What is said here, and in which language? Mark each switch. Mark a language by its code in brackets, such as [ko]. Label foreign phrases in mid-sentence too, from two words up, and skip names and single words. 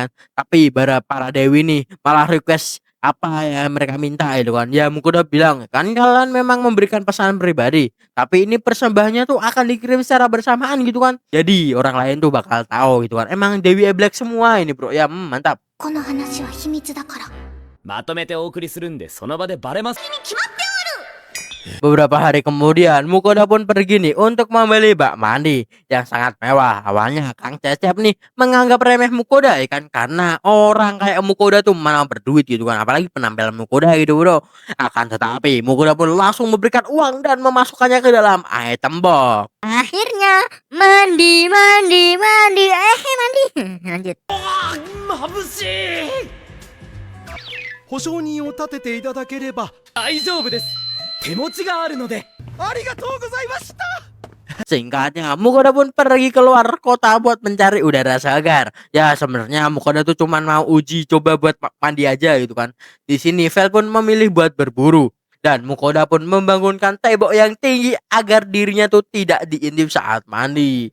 [id] Tapi para dewi nih malah request apa ya mereka minta itu kan. Ya Mukoda bilang kan kalian memang memberikan pesanan pribadi, tapi ini persembahannya tuh akan dikirim secara bersamaan gitu kan. Jadi orang lain tuh bakal tahu gitu kan. Emang Dewi Black semua ini bro ya, mantap. [ja] この話は秘密だから。まとめてお送りするんでその場でバレます [id] Beberapa hari kemudian Mukoda pun pergi nih untuk membeli bak mandi yang sangat mewah. Awalnya Kang Cecep nih menganggap remeh Mukoda ya kan karena orang kayak Mukoda tuh mana berduit gitu kan, apalagi penampilan Mukoda gitu bro. Akan tetapi Mukoda pun langsung memberikan uang dan memasukkannya ke dalam item box. Akhirnya mandi. Mandi. Lanjut. [ja] 眩しい保証人を立てていただければ。大丈夫です手持ちがあるのでありがとうございました。 [id] Singkatnya, Mukoda pun pergi keluar kota buat mencari udara segar. Ya sebenarnya Mukoda tuh cuman mau uji coba buat mandi aja gitu kan. Di sini Vel pun memilih buat berburu dan Mukoda pun membangunkan tembok yang tinggi agar dirinya tuh tidak diintip saat mandi.